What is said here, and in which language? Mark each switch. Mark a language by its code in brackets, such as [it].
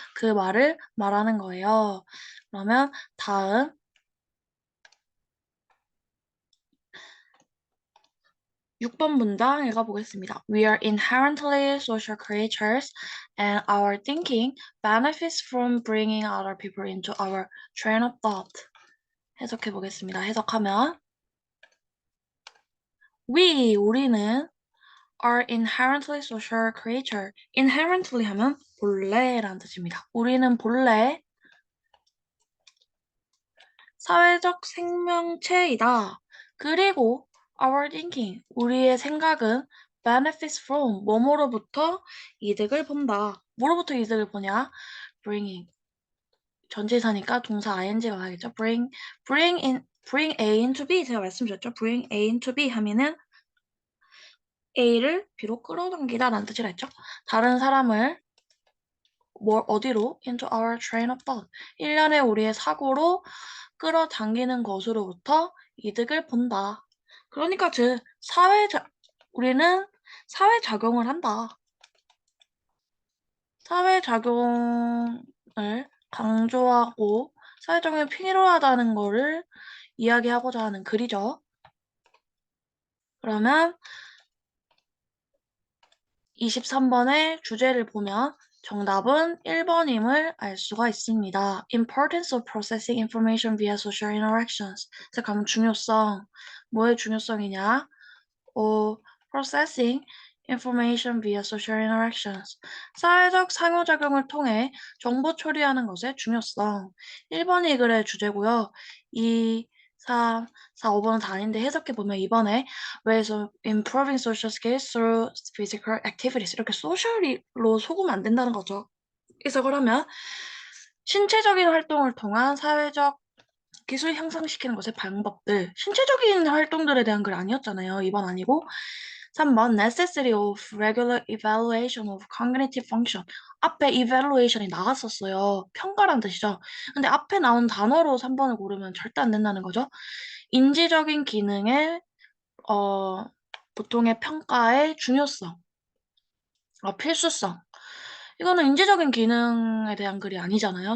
[ko] 그 말을 말하는 거예요. 그러면 다음 6번 문장 읽어보겠습니다. [en] We are inherently social creatures and our thinking benefits from bringing other people into our train of thought. [ko] 해석해 보겠습니다. 해석하면 우리는 [en] are inherently social creature. [ko] inherently 하면 본래라는 뜻입니다. 우리는 본래 사회적 생명체이다. 그리고 our thinking, 우리의 생각은 [en] benefits from, [ko] 뭐뭐로부터 이득을 본다. 뭐로부터 이득을 보냐? bringing, 전치사니까 동사 ing가 가겠죠. [en] bring A into B, [ko] 제가 말씀드렸죠. [en] bring A into B [ko] 하면은 A를 B로 끌어당기다 라는 뜻이라 했죠. 다른 사람을 어디로? [en] into our train of thought. [ko] 일련의 우리의 사고로 끌어당기는 것으로부터 이득을 본다. 그러니까 즉 우리는 사회작용을 한다. 사회작용을 강조하고 사회작용이 필요하다는 거를 이야기하고자 하는 글이죠. 그러면 23번의 주제를 보면 정답은 1번임을 알 수가 있습니다. [en] Importance of processing information via social interactions. [ko] 그래서 가면 중요성, 뭐의 중요성이냐? [en] processing information via social interactions. [ko] 사회적 상호작용을 통해 정보 처리하는 것의 중요성. 1번이 글의 주제고요. 2, 3, 4, 5번은 다 아닌데 해석해보면 2번에 [en] ways of improving social skills through physical activities. [ko] 이렇게 소셜로 속으면 안 된다는 거죠. 해석을 하면 신체적인 활동을 통한 사회적 기술 향상시키는 것의 방법들. 신체적인 활동들에 대한 글 아니었잖아요. 2번 아니고. 3번 [en] necessity of regular evaluation of cognitive function. [ko] 앞에 evaluation이 나왔었어요. 평가란 뜻이죠. 근데 앞에 나온 단어로 3번을 고르면 절대 안 된다는 거죠. 인지적인 기능의 보통의 평가의 중요성, 필수성. 이거는 인지적인 기능에 대한 글이 아니잖아요.